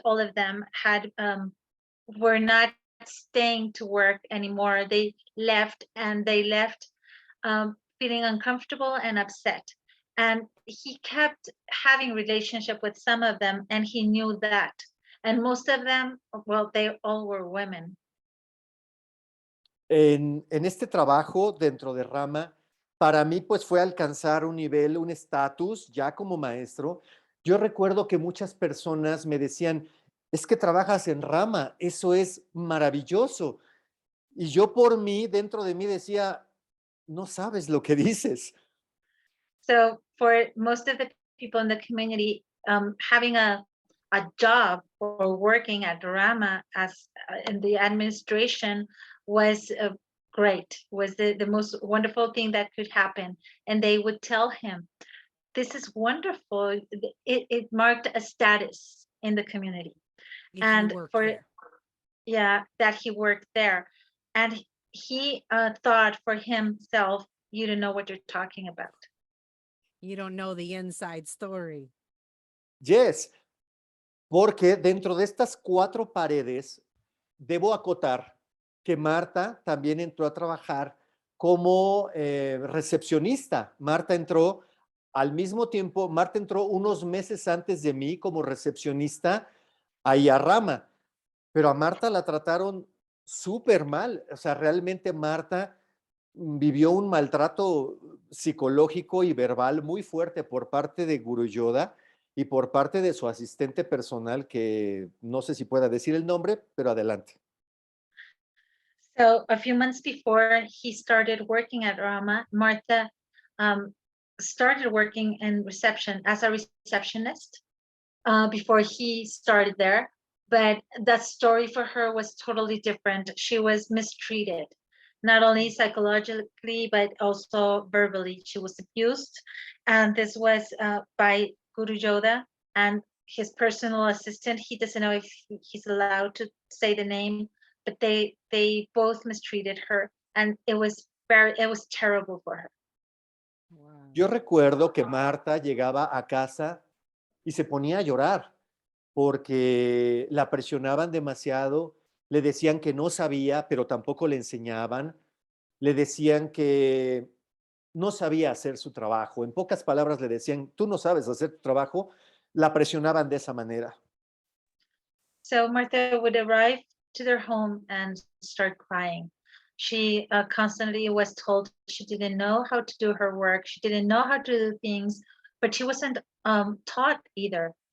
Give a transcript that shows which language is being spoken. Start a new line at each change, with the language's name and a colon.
English: All of them were not staying to work anymore. They left, and they left feeling uncomfortable and upset. And he kept having relationship with some of them, and he knew that. And most of them, well, they all were women.
Spanish: En este trabajo dentro de RaMa, para mí pues fue alcanzar un nivel, un estatus ya como maestro. Yo recuerdo que muchas personas me decían: es que trabajas en RaMa, eso es maravilloso. Y yo por mí, dentro de mí decía: no sabes lo que dices.
English: So for most of the people in the community, having a job or working at RaMa as in the administration was great, was the most wonderful thing that could happen. And they would tell him, this is wonderful. It marked a status in the community. And that he worked there. And he thought for himself, you don't know what you're talking about. You don't know the inside story.
Spanish: Yes, porque dentro de estas 4 paredes, debo acotar que Marta también entró a trabajar como recepcionista. Marta entró al mismo tiempo, Marta entró unos meses antes de mí como recepcionista ahí a RaMa, pero a Marta la trataron súper mal. O sea, realmente Marta vivió un maltrato psicológico y verbal muy fuerte por parte de Guru Yoda y por parte de su asistente personal, que no sé si pueda decir el nombre, pero adelante.
English: So a few months before he started working at RaMa, Martha started working in reception as a receptionist before he started there. But that story for her was totally different. She was mistreated, not only psychologically, but also verbally. She was abused. And this was by Guru Yoda and his personal assistant. He doesn't know if he's allowed to say the name, but they both mistreated her. And it was terrible for her. Wow.
Spanish: Yo recuerdo que Marta llegaba a casa y se ponía a llorar porque la presionaban demasiado, le decían que no sabía, pero tampoco le enseñaban, le decían que no sabía hacer su trabajo. En pocas palabras le decían, tú no sabes hacer tu trabajo, la presionaban de esa manera.
English: So Martha would arrive to their home and start crying. She constantly was told she didn't know how to do her work. She didn't know how to do things, but she wasn't taught either.